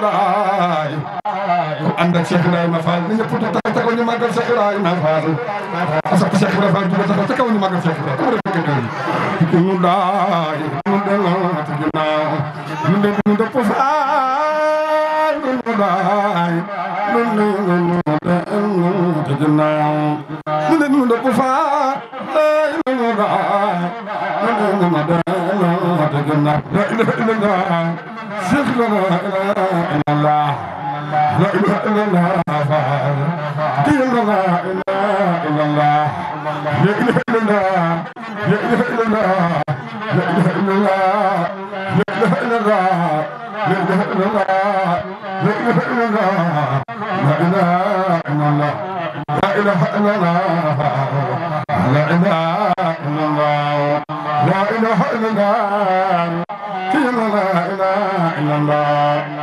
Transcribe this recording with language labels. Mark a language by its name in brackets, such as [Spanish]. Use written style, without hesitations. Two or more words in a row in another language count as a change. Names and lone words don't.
[Wolof] laay ku ànd ak Cheikh Ibrahima Fall ni ñëpp taxaw ñu màggal Cheikh Ibrahima Fall [French] parce que [Wolof] Cheikh Ibrahima Fall du taxaw ca kaw ñu màggal Cheikh Ibrahima ñu daay ñu delloo ci ginnaaw ñu dëpp Fall ñu daay ñu ci ginnaaw ñu dëpp Fall ñu daay [Arabic] لا إله إلا الله شيخ لا إله إلا الله لا إله إلا الله دين لا إله إلا الله لا إله إلا الله لا إله إلا الله لا إله إلا الله لا إله إلا الله لا إله إلا الله لا إله إلا الله لا إله إلا الله لا إله إلا الله لا إله إلا الله لا إله إلا الله لا إله إلا الله